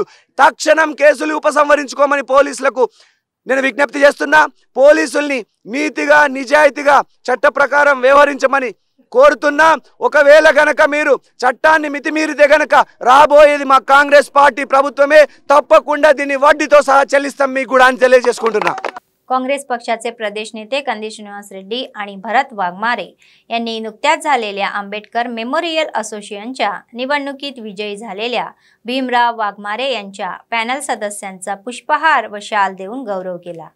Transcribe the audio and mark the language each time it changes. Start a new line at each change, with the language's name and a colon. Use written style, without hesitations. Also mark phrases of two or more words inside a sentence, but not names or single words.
Telugu: తక్షణం కేసులు ఉపసంహరించుకోమని పోలీసులకు నేను విజ్ఞప్తి చేస్తున్నా. పోలీసుల్ని నీతిగా నిజాయితీగా చట్ట ప్రకారం వ్యవహరించమని కోరుతున్నా. ఒకవేళ గనక మీరు చట్టాన్ని మితిమీరితే గనక రాబోయేది మా కాంగ్రెస్ పార్టీ ప్రభుత్వమే. तपकुंडा దీన్ని వడ్డీతో సహా చెల్లిస్తాం మీకు కూడా అని తెలియజేసుకుంటున్నా.
Marathi: काँग्रेस पक्षाचे प्रदेश नेते कंदीश श्रीनिवास रेड्डी आणि भरत वाघमारे यांनी नुकत्याच झालेल्या आंबेडकर मेमोरियल असोसिएशनच्या निवडणुकीत विजयी झालेल्या भीमराव वाघमारे यांच्या पॅनल सदस्यांचा पुष्पहार व शाल देऊन गौरव केला.